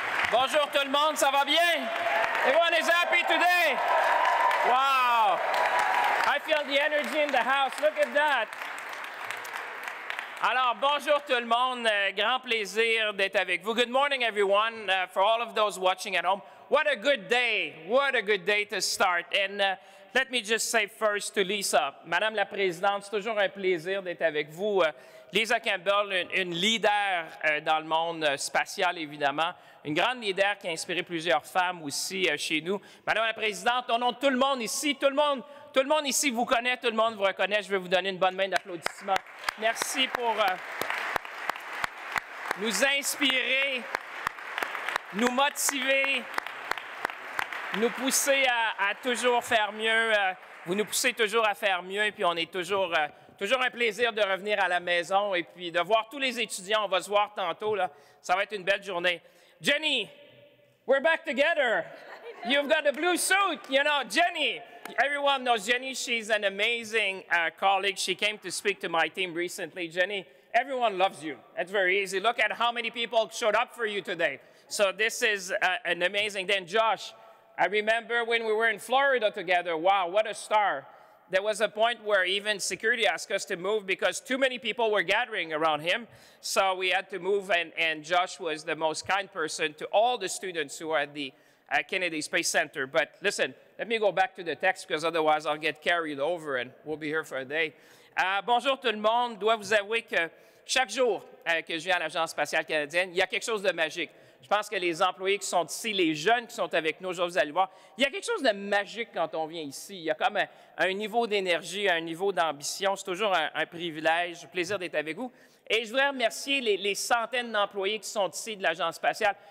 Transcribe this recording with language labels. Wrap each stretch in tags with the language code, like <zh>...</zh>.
<fr>Bonjour tout le monde, ça va bien?</fr> <en>Everyone is happy today? Wow! I feel the energy in the house. Look at that.</en> <fr>Alors, bonjour tout le monde. Grand plaisir d'être avec vous.</fr> <en>Good morning, everyone. For all of those watching at home, what a good day. What a good day to start. And let me just say first to Lisa,</en> <fr>Madame la Présidente, c'est toujours un plaisir d'être avec vous. Lisa Campbell, une leader dans le monde spatial, évidemment. Une grande leader qui a inspiré plusieurs femmes aussi chez nous. Madame la Présidente, au nom de tout le monde ici, tout le monde ici vous connaît, tout le monde vous reconnaît. Je vais vous donner une bonne main d'applaudissements. Merci pour nous inspirer, nous motiver, nous pousser à toujours faire mieux. Vous nous poussez toujours à faire mieux, et puis on est toujours un plaisir de revenir à la maison et puis de voir tous les étudiants. On va se voir tantôt, là. Ça va être une belle journée.</fr> <en>Jenny, we're back together. You've got a blue suit, you know. Jenny, everyone knows Jenny. She's an amazing colleague. She came to speak to my team recently. Jenny, everyone loves you. It's very easy. Look at how many people showed up for you today. So this is an amazing day. And Josh, I remember when we were in Florida together. Wow, what a star. There was a point where even security asked us to move because too many people were gathering around him. So we had to move, and Josh was the most kind person to all the students who are at the Kennedy Space Center. But listen, let me go back to the text because otherwise I'll get carried over and we'll be here for a day.</en> <fr>Bonjour tout le monde. Je dois vous avouer que chaque jour que je viens à l'Agence spatiale canadienne, il y a quelque chose de magique. Je pense que les employés qui sont ici, les jeunes qui sont avec nous aujourd'hui, vous allez voir, il y a quelque chose de magique quand on vient ici. Il y a comme un niveau d'énergie, un niveau d'ambition. C'est toujours un privilège, un plaisir d'être avec vous. Et je voudrais remercier les centaines d'employés qui sont ici de l'Agence spatiale.</fr>